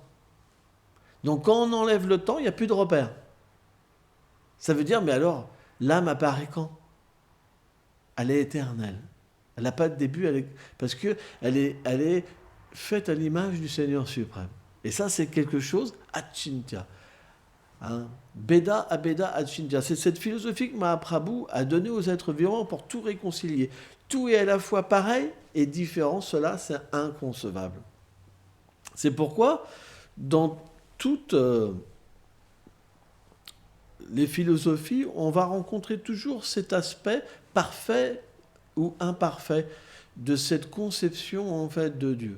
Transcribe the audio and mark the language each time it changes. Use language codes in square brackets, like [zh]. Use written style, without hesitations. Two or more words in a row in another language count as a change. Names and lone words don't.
[fr] Donc quand on enlève le temps, il n'y a plus de repère. Ça veut dire, mais alors, l'âme apparaît quand ? Elle est éternelle. Elle n'a pas de début, parce qu'elle est faite à l'image du Seigneur suprême. Et ça, c'est quelque chose, achintya. [sa] भेद अभेद अचिन्त्य. [fr] C'est cette philosophie que Mahaprabhu a donnée aux êtres vivants pour tout réconcilier. Tout est à la fois pareil et différent. Cela, c'est inconcevable. C'est pourquoi, dans toutes les philosophies, on va rencontrer toujours cet aspect parfait ou imparfait de cette conception en fait de Dieu.